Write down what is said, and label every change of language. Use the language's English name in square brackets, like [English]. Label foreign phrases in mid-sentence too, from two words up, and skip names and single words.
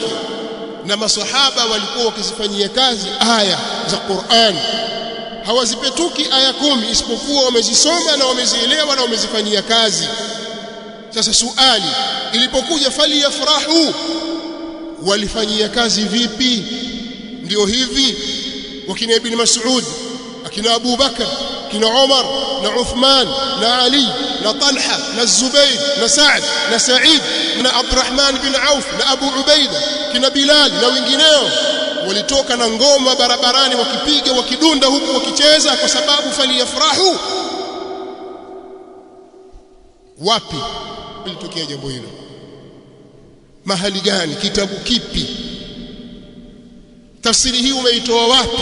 [Swahili] Na maswahaba walikuwa wakizifanyia kazi aya za Qur'an, hawazipetuki aya 10 isipokuwa wamezisoma na wamezielewa na wamezifanyia kazi. Sasa suali ilipokuja [Arabic] فليفرحوا, [Swahili] walifanyia kazi vipi? ndio hivi wakina ibn Mas'ud akina Abu Bakar kina Umar na Uthman na Ali na Talha na Zubair na Sa'd na Sa'id na Abdurrahman bin Auf na Abu Ubaida kina Bilal na wengineo walitoka na ngoma barabarani wakipiga wakidunda huku wakicheza kwa sababu faliyafrahu. Wapi ilitokea jambo hilo? Mahali gani? Kitabu kipi? Tafsiri hii umeitoa wapi?